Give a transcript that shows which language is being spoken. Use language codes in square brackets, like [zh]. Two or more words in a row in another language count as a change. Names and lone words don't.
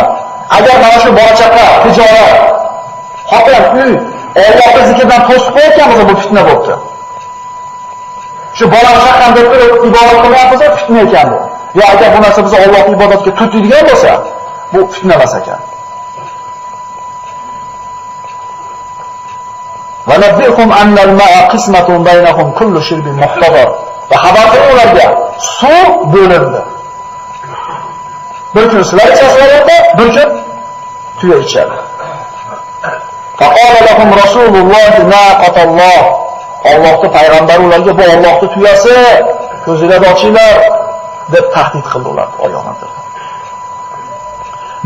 [uz] Agar mana shu bola chaqa, tijorat, xotin, uy Allohning zikridan to'sib qo'ygan bo'lsa bu fitna bo'ldi. Shu bola chaqani deb turib ibodat qilyapmiz, fitna ekan bu. Yo agar bu narsa biz Allohning ibodatiga tutadigan bo'lsa, bu fitna emas ekan. [ar] ونبئهم أن الماء قسمة بينهم كل شرب محتضر. [uz] Va xabar qiling ularga, suv bo'lindi. Bir kun sizlar ichasizlar, bir kun tuya ichadi. [ar] فقال لهم رسول الله ناقة الله. [uz] Allohning payg'ambari ularga bu Allohning tuyasi, ko'zinglarni ochinglar deb tahdid qildi ular oyog'ini.